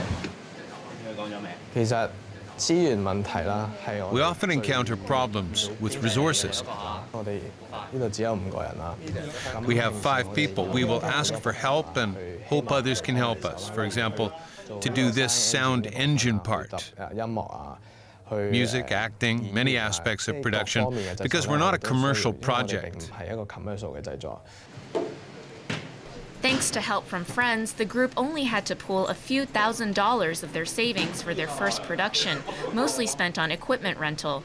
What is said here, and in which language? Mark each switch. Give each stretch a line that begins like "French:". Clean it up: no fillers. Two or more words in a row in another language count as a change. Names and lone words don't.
Cantonese: 其實資源問題啦，係我。
English: We often encounter problems with resources.
Cantonese: 我哋呢度只有5個人啦。
English: We have 5 people. We will ask for help and hope others can help us. For example, to do this sound engine part. Music, acting, many aspects of production, because we're not a commercial project. Thanks to help from friends, the group only had to pool a few $1,000s of their savings for their first production, mostly spent on equipment rental.